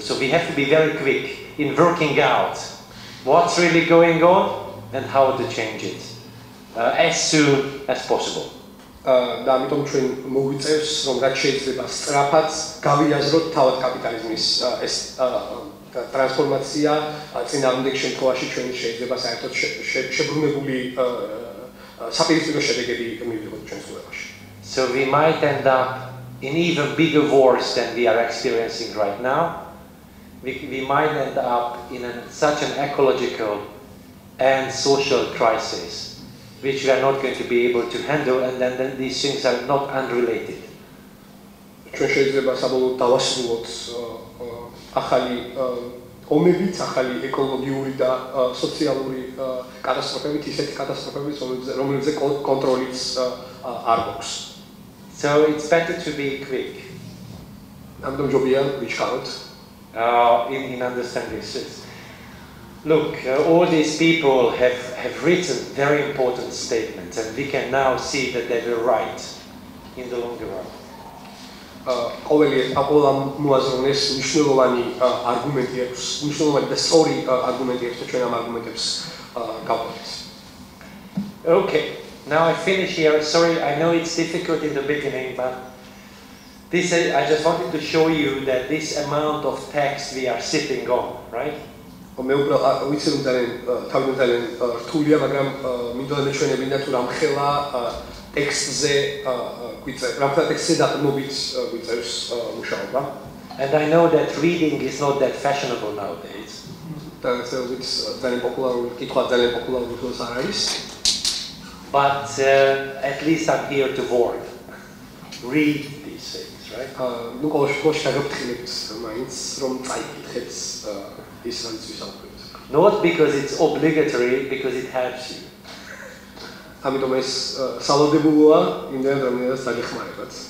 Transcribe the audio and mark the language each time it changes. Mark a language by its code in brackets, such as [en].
[en] So we have to be very quick in working out what's really going on and how to change it as soon as possible. [ka] და ამიტომ ჩვენ მოგვიწევს რომ რაც შეიძლება სწრაფად გავიაზროთ თავად კაპიტალიზმის ეს ტრანსფორმაცია წინააღმდეგ შემთხვევაში ჩვენ შეიძლება საერთოდ შებრუნებული საპირისპირო შედეგები მივიღოთ ჩვენს კვლევაში. [en] So we might end up in even bigger wars than we are experiencing right now. We might end up in such an ecological and social crisis, which we are not going to be able to handle, and then these things are not unrelated. [ka] ჩვენ შეიძლება საბოლოოდ დავასრულოთ ახალი ომებით, ახალი ეკოლოგიური და სოციალური კატასტროფებით, ისეთი კატასტროფებით, რომლებზეც კონტროლიც არ გვაქვს. [en] So it's better to be quick. [ka] ამიტომ ჯობია ვიჩქაროთ [en] in understanding this. Look, all these people have written very important statements, and we can now see that they were right in the longer run. [ka] ყოველი მოაზროვნეს მნიშვნელოვანი არგუმენტი აქვს, მნიშვნელოვანი და სწორი არგუმენტი აქვს და ჩვენ ამ არგუმენტებს გავყვეთ. [en] Okay, now I finish here. Sorry, I know it's difficult in the beginning, but this I just wanted to show you that this amount of text we are sitting on, right? [ka] მე უბრალოდ ვიცი რომ ძალიან რთულია, მაგრამ მინდოდა მეჩვენებინა თუ რამხელა ტექსტზე რამხელა ტექსტზე დაყრდნობით გვიწევს მუშაობა. [en] And I know that reading is not that fashionable nowadays. [ka] და ეს ძალიან პოპულარული კითხვა, ძალიან პოპულარული თქოს არ არის. [en] But at least I'm here to warn. Read these things, right? [ka] ნუ ყოველ შემთხვევაში გაგაფრთხილებთ მაინც რომ წაიკითხეთ ის რაც ვისაუბრეთ. [en] Not because it's obligatory, because it helps you. [ka] ამიტომ ეს სალოდებულოა, იმდენად რომელსაც დაგეხმარებათ.